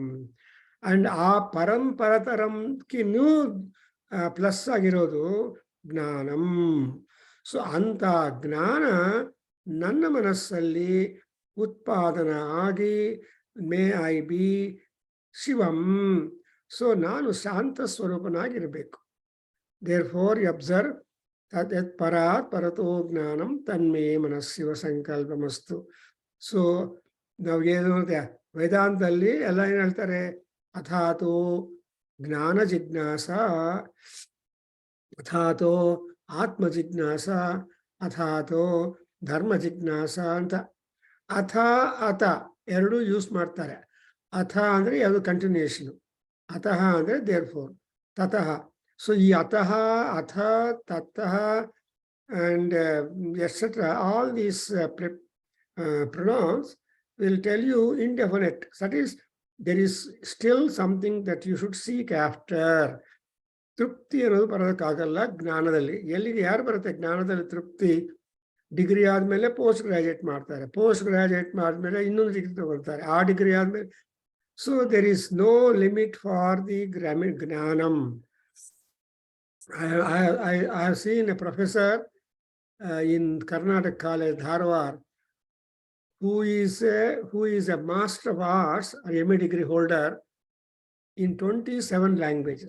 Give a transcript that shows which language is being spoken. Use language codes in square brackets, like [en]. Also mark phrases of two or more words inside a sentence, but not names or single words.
[kn] ಅಂಡ್ ಆ ಪರಂಪರತರಂಕಿನ್ನೂ ಪ್ಲಸ್ ಆಗಿರೋದು ಜ್ಞಾನಂ. ಸೊ ಅಂತ ಜ್ಞಾನ ನನ್ನ ಮನಸ್ಸಲ್ಲಿ ಉತ್ಪಾದನ ಆಗಿ [en] may I be [kn] ಶಿವಂ. ಸೊ ನಾನು ಶಾಂತ ಸ್ವರೂಪನಾಗಿರಬೇಕು. [en] therefore you observe [sa] ತತ್ ಪರಾತ್ ಪರತೋ ಜ್ಞಾನಂ ತನ್ಮೇ ಮನಃ ಶಿವ ಸಂಕಲ್ಪಮಸ್ತು. [kn] ಸೊ ನಾವು ಏನು ವೇದಾಂತದಲ್ಲಿ ಎಲ್ಲ ಏನ್ ಹೇಳ್ತಾರೆ? [sa] ಅಥಾತೋ ಜ್ಞಾನ ಜಿಜ್ಞಾಸ, ಅಥಾತೋ ಆತ್ಮ ಜಿಜ್ಞಾಸ, ಅಥಾತೋ ಧರ್ಮ ಜಿಜ್ಞಾಸ ಅಂತ. [kn] ಅಥ ಅಥ ಎರಡು ಯೂಸ್ ಮಾಡ್ತಾರೆ. ಅಥ ಅಂದ್ರೆ ಯಾವುದು ಕಂಟಿನ್ಯೂಷನ್, ಅತಃ ಅಂದ್ರೆ [en] therefore, [kn] ತತಃ. ಸೊ ಈ ಅತಃ, ಅಥ, ತತಃ [en] and etc. All these pronouns will tell you indefinite. That is, there is still something that you should seek after. [kn] ತೃಪ್ತಿ ಅನ್ನೋದು ಬರೋದಕ್ಕಾಗಲ್ಲ ಜ್ಞಾನದಲ್ಲಿ. ಎಲ್ಲಿಗೆ ಯಾರು ಬರುತ್ತೆ ಜ್ಞಾನದಲ್ಲಿ ತೃಪ್ತಿ? ಡಿಗ್ರಿ ಆದಮೇಲೆ [en] post graduate [kn] ಮಾಡ್ತಾರೆ, [en] post graduate [kn] ಮಾಡಿದ್ಮೇಲೆ ಇನ್ನೊಂದು ಡಿಗ್ರಿ ತಗೊಳ್ತಾರೆ, ಆ ಡಿಗ್ರಿ ಆದಮೇಲೆ. [en] so there is no limit for the ಜ್ಞಾನಂ. I have seen a professor in Karnataka College, Dharwad, who is a Master of Arts or MA degree holder in 27 languages.